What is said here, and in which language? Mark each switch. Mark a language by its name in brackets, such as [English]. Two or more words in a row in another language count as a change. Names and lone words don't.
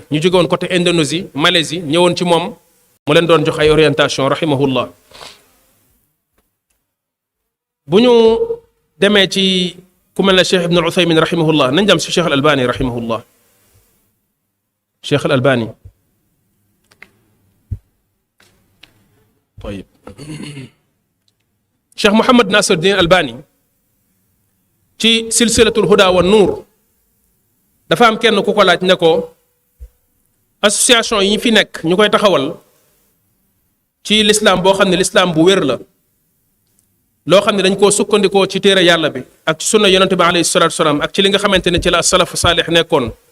[Wolof] ñu jóge woon côté Indonésie Malaisie ñëwoon ci moom mu leen doon jox ay orientation rahimahullah. bu ñu demee ci ku mel ne Cheikh Ibn al-Uthaymin rahimahullah nañ dem si Cheikh al-Albani rahimahullah. Cheikh al-Albani طيب Cheikh Mouhamed Nasruddin Albani ci silsilatul huda wa nuur dafa am kenn ku ko laaj ne ko association yi fi nekk ñu koy taxawal ci l'islam boo xam ne l'islam bu wér la loo xam ne dañ koo sukkandikoo ci téere yàlla bi ak ci sunna yonente bi [Arabic] عليه الصلاة والسلام [Wolof] ak ci li nga xamante ne ci la [Arabic] السلف الصالح [Wolof] nekkoon.